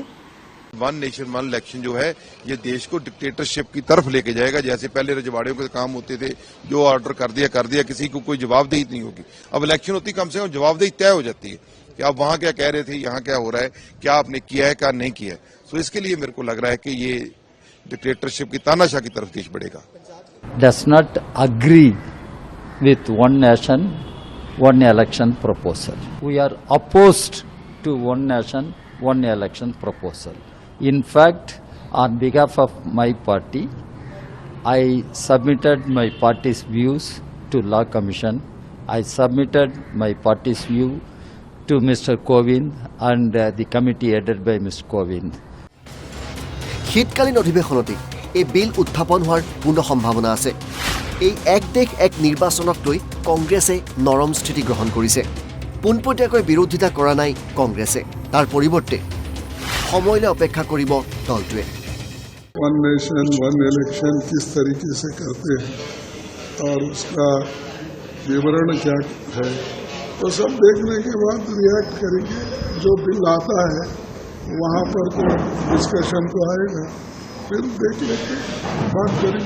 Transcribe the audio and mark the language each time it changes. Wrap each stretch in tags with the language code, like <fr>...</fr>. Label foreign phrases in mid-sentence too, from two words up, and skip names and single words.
<en>one nation one election</en> <hi>जो है ये देश को डिक्टेटरशिप की तरफ लेके जाएगा, जैसे पहले रजवाड़ियों के काम होते थे, जो ऑर्डर कर दिया, किसी को कोई जवाबदेही नहीं होगी। अब इलेक्शन होती कम से कम जवाबदेही तय हो जाती है कि आप वहां क्या कह रहे थे, यहाँ क्या हो रहा है, क्या आपने किया है क्या नहीं किया है। सो इसके लिए मेरे को लग रहा है कि ये डिक्टेटरशिप की तानाशाह की तरफ देश बढ़ेगा।</hi> <en>Does not agree with one nation one election proposal. We are opposed to one nation one election proposal. In fact, on behalf of my party, I submitted my party's views to Law Commission. I submitted my party's view to Mr. Kovind and the committee headed by Mr. Kovind.</en> <as>শীতকালীন অধিৱেশনতে এই বিল উত্থাপন হোৱাৰ পূৰ্ণ সম্ভাৱনা আছে। এই এক দেশ এক নিৰ্বাচনক লৈ কংগ্ৰেছে নৰম স্থিতি গ্ৰহণ কৰিছে। পোনপটীয়াকৈ বিৰোধিতা কৰা নাই কংগ্ৰেছে, তাৰ পৰিৱৰ্তে সময়লৈ অপেক্ষা কৰিব দলটোৱে।</as> <en>one nation one election</en> <hi>किस तरीके से करते हैं और उसका विवरण क्या है, तो सब देखने के बाद रिएक्ट करेंगे। जो बिल आता है वहाँ पर तो डिस्कशन तो आएगा, फिर देख लेते बात करेंगे।</hi>